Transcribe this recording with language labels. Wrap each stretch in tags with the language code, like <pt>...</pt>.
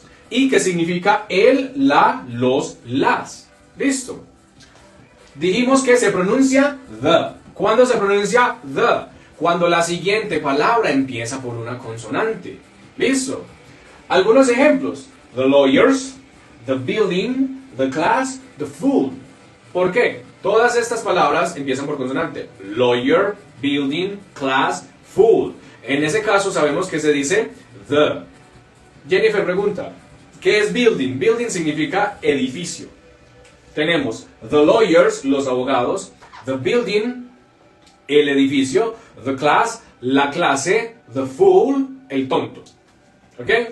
<es>Y que significa el, la, los, las. ¿Listo? Dijimos que se pronuncia the. ¿Cuándo se pronuncia the? Cuando la siguiente palabra empieza por una consonante. ¿Listo? Algunos ejemplos.</es> <en>The lawyers, the building, the class, the fool.</en> <es>¿Por qué? Todas estas palabras empiezan por consonante.</es> <en>Lawyer, building, class, fool.</en> <es>En ese caso sabemos que se dice the. Jennifer pregunta, ¿qué es building? Building significa edificio. Tenemos</es> <en>the lawyers,</en> <es>los abogados,</es> <en>the building,</en> <es>el edificio,</es> <en>the class,</en> <es>la clase,</es> <en>the fool,</en> <es>el tonto. ¿Ok?</es>